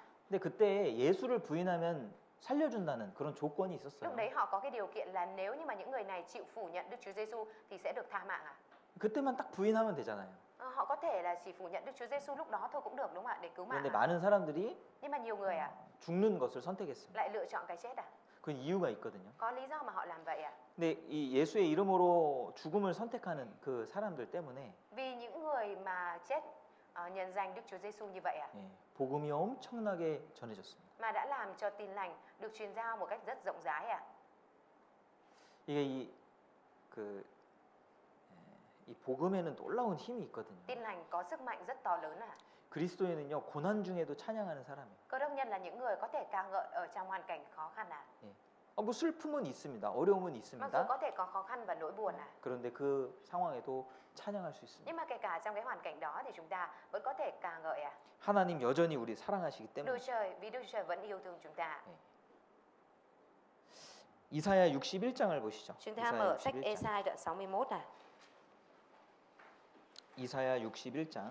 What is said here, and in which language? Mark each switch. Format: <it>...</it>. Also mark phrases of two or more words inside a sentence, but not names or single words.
<ko>근데 그때 예수를 부인하면 살려준다는 그런 조건이 있었어요.</ko> <vi>Lúc đấy họ có cái điều kiện là nếu như mà những người này chịu phủ nhận Đức Chúa Giêsu thì sẽ được tha mạng</vi> <ko>그때만 딱 부인하면 되잖아요.</ko> <vi>Họ có thể là chỉ phủ nhận Đức Chúa Giêsu lúc đó thôi cũng được đúng không ạ? Để cứu mạng</vi> <ko>그런데 많은 사람들이</ko> <vi>Nhưng mà nhiều người</vi> <ko>죽는 것을 선택했습니다.</ko> <vi>lại lựa chọn cái chết</vi> <ko>그 이유가 있거든요.</ko> <vi>Có lý do mà họ làm vậy</vi> <ko>근데 이 예수의 이름으로 죽음을 선택하는 그 사람들 때문에</ko> <vi>Vì những người mà chết nhân danh Đức Chúa Giêsu như vậy</vi> <ko>복음이 엄청나게 전해졌습니다.</ko> <vi>mà đã làm cho tin lành được truyền giao một cách rất rộng rãi</vi> <ko>이게 이 복음에는 놀라운 힘이 있거든요.</ko> <vi>Tin lành có sức mạnh rất to lớn</vi> <ko>그리스도인은요 고난 중에도 찬양하는 사람이에요.</ko> <vi>Cơ đốc nhân là những người có thể ca ngợi ở trong hoàn cảnh khó khăn</vi> <ko>뭐 슬픔은 있습니다. 어려움은</ko> <vi>Mặc dù</vi> <ko>있습니다.</ko> <vi>có thể có khó khăn và nỗi buồn</vi> <ko>그런데 그 상황에도 찬양할 수 있습니다.</ko> <vi>Nhưng mà kể cả trong cái hoàn cảnh đó thì chúng ta vẫn có thể ca ngợi</vi> <ko>하나님 여전히 우리 사랑하시기</ko> <vi>Đức</vi> <ko>때문에.</ko> <vi>Trời, vì Đức Trời vẫn yêu thương chúng ta.</vi> <ko>이사야 61장을 보시죠.</ko> <vi>Chúng ta mở sách</vi> <ko>61장.</ko> <vi>Ê-sai đoạn 61</vi> <ko>이사야 61장</ko>